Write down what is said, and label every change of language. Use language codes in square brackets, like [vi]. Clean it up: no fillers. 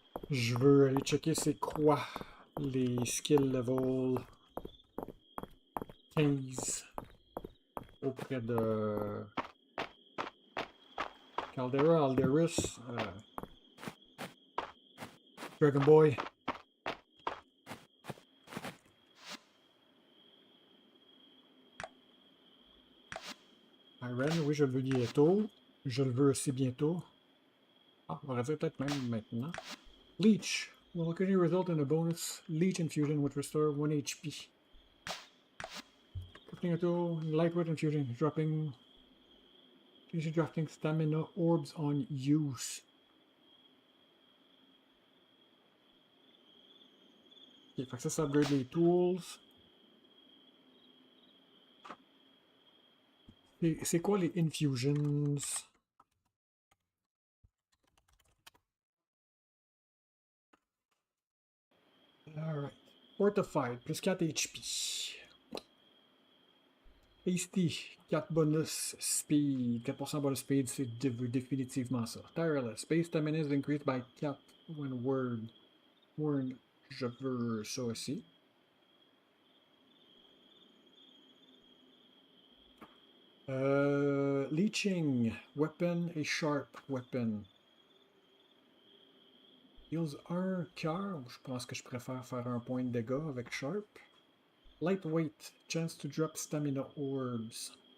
[fr] Je veux aller checker c'est quoi les skill level 15 auprès de Caldera, Alderus, Dragon Boy. Iron, oui, je le veux bientôt. Je le veux aussi bientôt. Ah, on va dire peut-être même maintenant. [en] Leech will occasionally result in a bonus Leech infusion which restore 1 HP. Crafting a tool, lightweight infusion, dropping stamina orbs on use. [fr] Ok, fait que ça upgrade les tools. C'est quoi les infusions? [en] Alright. Fortified, plus 4 HP. Hasty, 4 bonus speed. 4% bonus speed, [fr] c'est définitivement ça. [en] Tireless, base stamina is increased by 4 when worn. [fr] Je veux ça aussi. [en] Leeching, weapon et sharp weapon. Heals 1 cœur. [fr] Je pense que je préfère faire un point de dégâts avec sharp. [en] Lightweight, chance to drop stamina orbs.